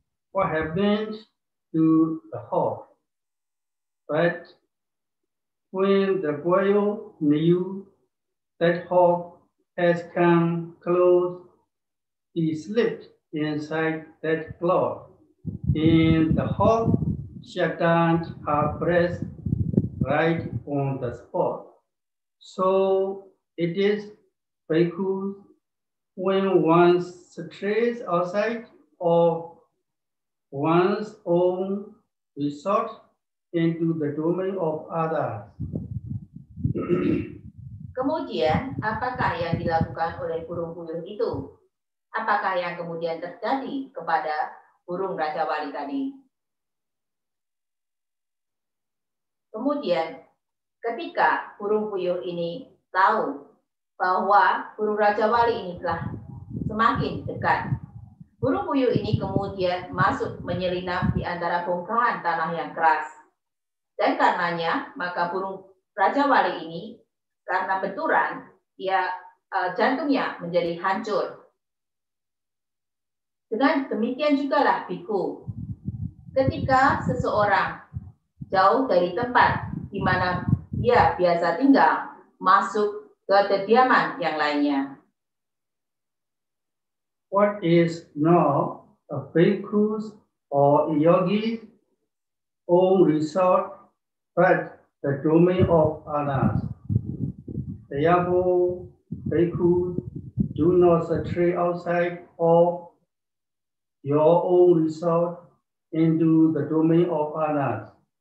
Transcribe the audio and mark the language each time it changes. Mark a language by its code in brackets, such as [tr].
[en] What happened to the hawk? But when the quail knew that hawk has come close, he slipped inside that cloud, and the hawk shut down her breast right on the spot. So it is bhikkhus when one strays outside of one's own resort into the domain of others. [id] Kemudian, apakah yang dilakukan oleh burung puyuh itu? Apakah yang kemudian terjadi kepada burung Raja Wali tadi? Kemudian, ketika burung puyuh ini tahu bahwa burung Raja Wali ini telah semakin dekat, burung puyuh ini kemudian masuk menyelinap di antara bongkahan tanah yang keras. Dan karenanya, maka burung Raja Wali ini, karena benturan, jantungnya menjadi hancur. Dengan demikian jugalah biku, ketika seseorang jauh dari tempat di mana dia biasa tinggal, masuk ke kediaman yang lainnya. [en] What is now a bhikkhu's or a yogi's own resort but the domain of others? Therefore, bhikkhus do not stray outside of your own resort into the domain of others.